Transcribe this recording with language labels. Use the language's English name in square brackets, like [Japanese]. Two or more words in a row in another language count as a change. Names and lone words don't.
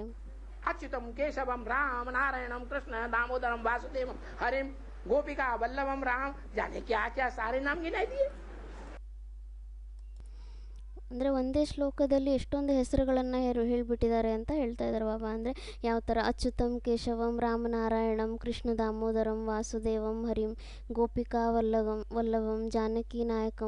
[Sanskrit] अच्युतम केशवम राम नारायणम कृष्ण दामोदरम वासुदेवम हरिम गोपिका वल्लभम राम, [Hindi] जाने क्या क्या सारे नाम गिनाई दिए. [Kannada] ಅಂದರೆ ಒಂದೇ ಶ್ಲೋಕದಲ್ಲಿ ಎಷ್ಟೊಂದು ಹೆಸರುಗಳನ್ನ ಹೇಳ್ಬಿಟ್ಟಿದ್ದಾರೆ ಅಂತ ಹೇಳ್ತಾ ಇದ್ದಾರೆ ಬಾಬಾ. ಅಂದರೆ ಯಾವ ಥರ? [Sanskrit] ಅಚ್ಯುತಂ ಕೇಶವಂ ರಾಮನಾರಾಯಣಂ ಕೃಷ್ಣ ದಾಮೋದರಂ ವಾಸುದೇವಂ ಹರಿಂ ಗೋಪಿಕಾ ವಲ್ಲಭಂ ಜಾನಕಿ ನಾಯಕಂ.